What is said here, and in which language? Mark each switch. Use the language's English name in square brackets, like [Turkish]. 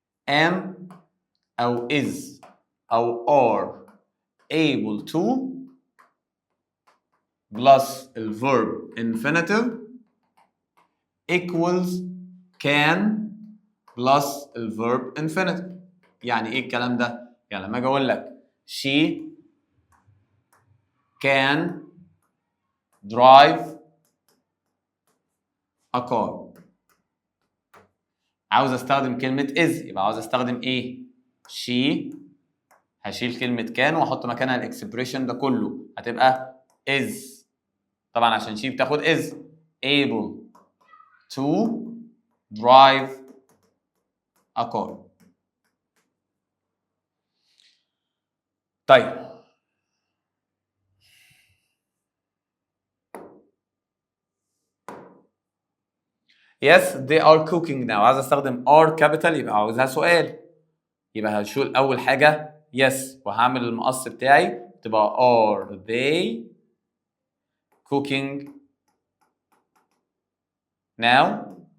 [English] am او is او are able to plus الverb infinitive equals can plus الverb infinitive. [Arabic] يعني ايه الكلام ده؟ يعني لما اجي اقول لك [English] she can drive a car، [Arabic] عاوز استخدم كلمة is، يبقى عاوز استخدم ايه؟ she، هشيل كلمة كان واحط مكانها الاكسبريشن ده كله، هتبقى is. طبعا عشان she بتاخد [English] is able to drive a car. [Arabic] طيب [English] yes they are cooking now، [Arabic] عايز استخدم are capital يبقى عاوزها سؤال، يبقى هشيل اول حاجه yes وهعمل المقص بتاعي تبقى [English] are they cooking now.